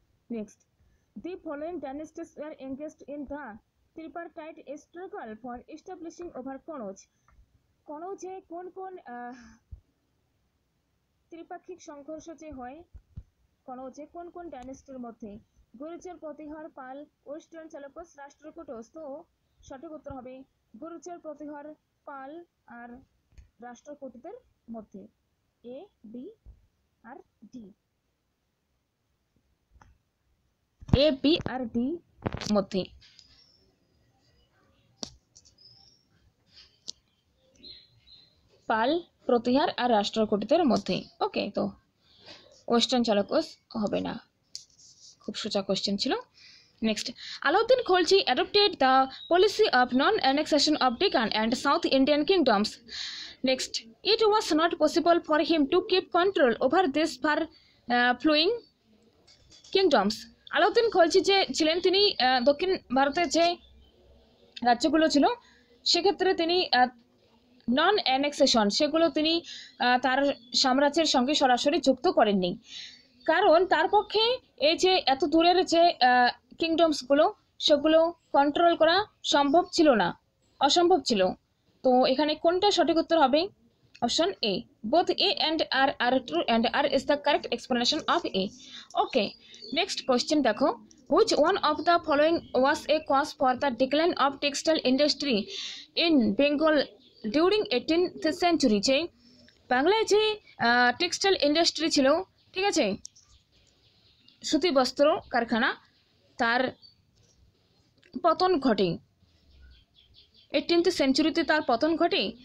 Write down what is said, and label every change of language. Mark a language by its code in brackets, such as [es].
[en] Next, the following dynasties were engaged in the tripartite struggle for establishing over Kannauj. [bn] কনৌজে কোন কোন ত্রিপাক্ষিক সংঘর্ষ যে হয় কনৌজে কোন কোন ডাইনেস্টির মধ্যে? গুর্জর, প্রতিহার, পাল, ওয়েস্টার্ন চালুক্যস, রাষ্ট্রকূটস। তো সঠিক উত্তর হবে গুর্জর, প্রতিহার, পাল আর রাষ্ট্রকূটদের মধ্যে। এ, বি আর ডি। এ, বি আর ডি মধ্যে। পাল, প্রতিহার আর রাষ্ট্রকূটদের মধ্যে। ওকে, তো ওয়েস্টার্ন চালুক্যস হবে না। খুব সোজা কোশ্চেন ছিল। [en] Next, Alauddin Khalji adopted the policy of non-annexation of Deccan and South Indian kingdoms. Next, it was not possible for him to keep control over these far flowing kingdoms. [bn] Alauddin Khalji যে ছিলেন, তিনি দক্ষিণ ভারতের যে রাজ্যগুলো ছিল সেক্ষেত্রে তিনি নন অ্যানেক্সেশন সেগুলো তিনি তার সাম্রাজ্যের সঙ্গে সরাসরি যুক্ত করেননি, কারণ তার পক্ষে এই যে এত দূরের যে কিংডমসগুলো সেগুলো কন্ট্রোল করা সম্ভব ছিল না, অসম্ভব ছিল। তো এখানে কোনটা সঠিক উত্তর হবে? [en] Option A, both A and R are true and R is the correct explanation of A. Okay, next question [bn] দেখো, [en] which one of the following was a cause for the decline of textile industry in Bengal during 18th century? [bn] যে বাংলায় যে textile industry ছিল, ঠিক আছে, সুতি বস্ত্র কারখানা, তার পতন ঘটে 18th সেঞ্চুরিতে, তার পতন ঘটে।